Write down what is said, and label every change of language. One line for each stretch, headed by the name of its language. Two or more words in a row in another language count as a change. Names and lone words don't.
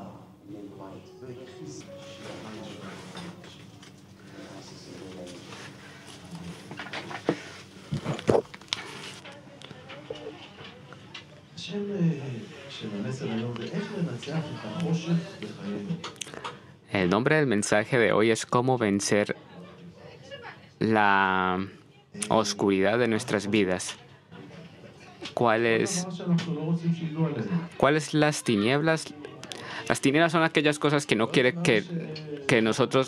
Hebrew: והכחיסת השם של המסר היום זה איך לנצח את החושך בחיינו.
Spanish: El nombre del mensaje de hoy es cómo vencer la oscuridad de nuestras vidas. ¿Cuáles las tinieblas? Las tinieblas son aquellas cosas que no quiere que nosotros...